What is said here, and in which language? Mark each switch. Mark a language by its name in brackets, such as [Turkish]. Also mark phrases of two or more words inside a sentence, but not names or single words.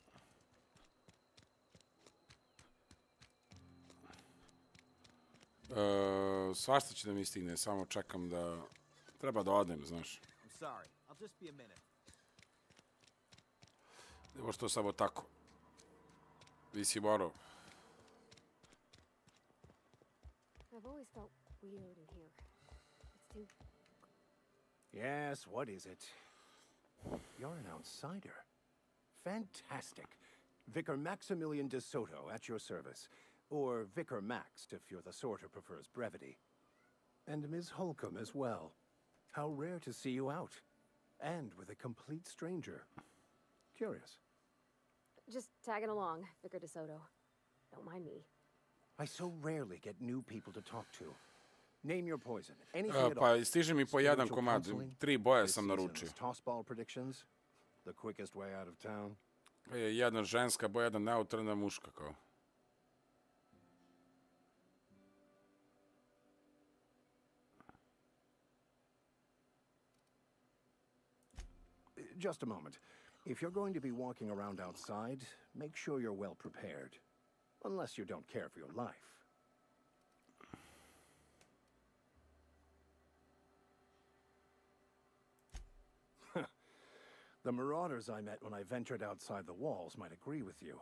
[Serbian] Svašta će da mi stigne, samo čekam da... Treba da odem, znaš. Evo što samo tako. Vi si morao. [English] I've always felt weird in here. It's too... Yes, what is it? You're an outsider. Fantastic. Vicar Maximilian de Soto at your service. Or Vicar Max, if you're the sort who prefers brevity. And Ms. Holcomb as well. How rare to see you out. And with a complete stranger. Curious. Just tagging along, Vicar de Soto. Don't mind me. I so rarely get new people to talk to. Name your poison. Anything at all. [Serbian] Pa stiže mi po jedan komad. 3 boje sam naručio. [English] Tossball predictions. The quickest way out of town. [Serbian] Jedna ženska boja, jedna neutralna muška kao. [English] Just a moment. If you're going to be walking around outside, make sure you're well prepared. Unless you don't care for your life. The marauders I met when I ventured outside the walls might agree with you.